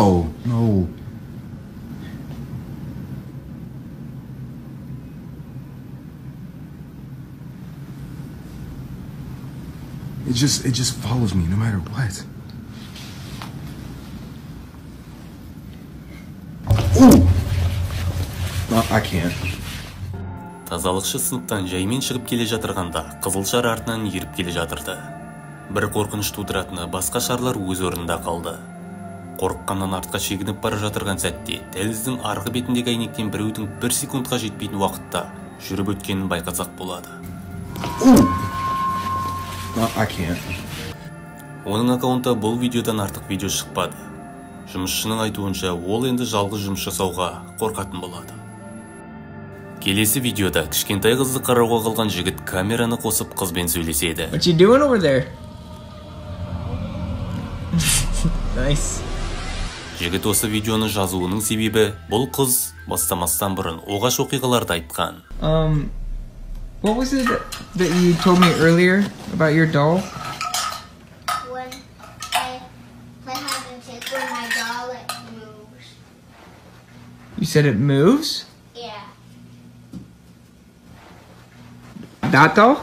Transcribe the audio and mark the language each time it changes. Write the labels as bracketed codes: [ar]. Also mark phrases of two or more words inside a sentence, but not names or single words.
[en] It just follows me no matter what. Ooh! No, I can't. [kk] Тазалықшы сыныптан жаймен шығып келе жатырғанда қызыл шар артынан еріп келе жатырды. Бір қорқыныш тудыратыны басқа шарлар өз орнында қалды. Қорыққаннан артқа шегініп бара жатырған сәтте дәліздің арғы бетіндегі әйнектен біреудің 1 секундқа жетпейтін уақытта жүріп өткенін байқасақ болады. [en] No, I can't. [kk] Оның аккаунтта бұл видеодан артық видео шықпады. Жұмысшының айтуынша, ол енді жалғыз жұмыс жасауға қорқатын болады. Келесі видеода кішкентай қызды қарауға қалған жігіт камераны қосып қызбен сөйлеседі. [en] What you doing over there? Nice. [kk] Жігіт осы видеоны жазуының себебі бұл қыз бастамастан бұрын оғаш оқиғаларды айтқан. [en] What was it that you told me earlier about your doll? When I play hide and seek with my doll, it moves. You said it moves? Yeah. That doll?